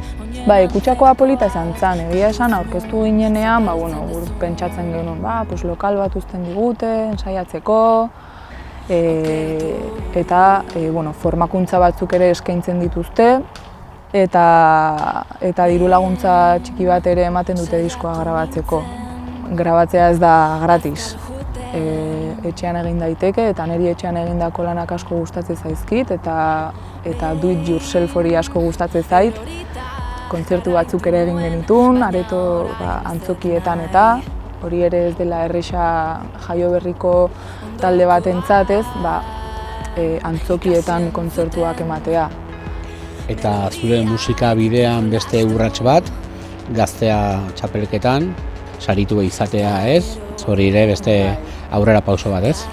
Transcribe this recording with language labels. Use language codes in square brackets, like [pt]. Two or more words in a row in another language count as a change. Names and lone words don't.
[eu] Bai, Kutxakoa polita izan zen, egia esan aurkeztu ginenean, pentsatzen genuen, lokal bat uzten digute, ensaiatzeko, eta formakuntza batzuk ere eskaintzen dituzte, eta diru laguntza txiki bat ere ematen dute diskoa grabatzeko. Grabatzea ez da gratis. Etxean egin daiteke, eta niri etxean egindako lanak asko gustatzen zaizkit, eta [en] do it yourself [eu] hori asko gustatzen zait. Kontzertu batzuk ere egin genitun, areto antzokietan eta hori ere ez dela erresa Jaioberriko talde batentzat ez, antzokietan kontzertuak ematea. Eta zure musika bidean beste urrats bat, gaztea txapelketan, saritu izatea ez, hori ere beste aurrera pauso bat ez?